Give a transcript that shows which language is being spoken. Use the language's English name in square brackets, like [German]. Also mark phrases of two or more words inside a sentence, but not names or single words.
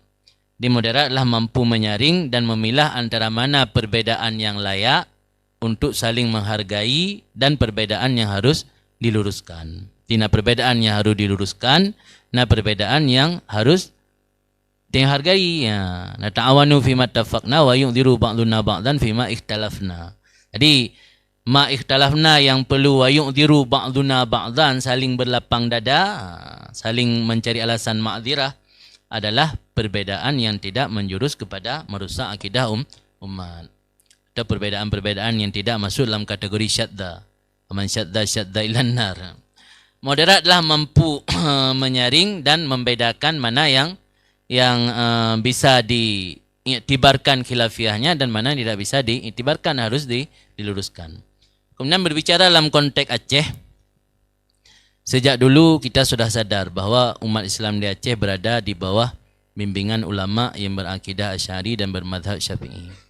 [Indonesian] Di moderat adalah mampu menyaring dan memilah antara mana perbedaan yang layak untuk saling menghargai dan perbedaan yang harus diluruskan. Tina perbedaan yang harus diluruskan, nah perbedaan yang harus dihargai. [Arabic] نتعاون فيما اتفقنا ويعذر بعضنا بعضا فيما اختلفنا. Jadi ما اختلفنا [Indonesian] yang perlu [Arabic] ويعذر بعضنا بعضا, [Indonesian] saling berlapang dada, saling mencari alasan ma'dzirah, adalah perbedaan yang tidak menjurus kepada merusak akidah umat. Atau perbedaan-perbedaan yang tidak masuk dalam kategori syadda. [Arabic] من شذ إلى النار. [Indonesian] Moderatlah mampu menyaring dan membedakan mana yang bisa diiktibarkan khilafiyahnya dan mana yang tidak bisa diiktibarkan, harus diluruskan. Kemudian berbicara dalam konteks Aceh, sejak dulu kita sudah sadar bahwa umat Islam di Aceh berada di bawah bimbingan ulama yang berakidah Asy'ari dan bermadhab Syafi'i.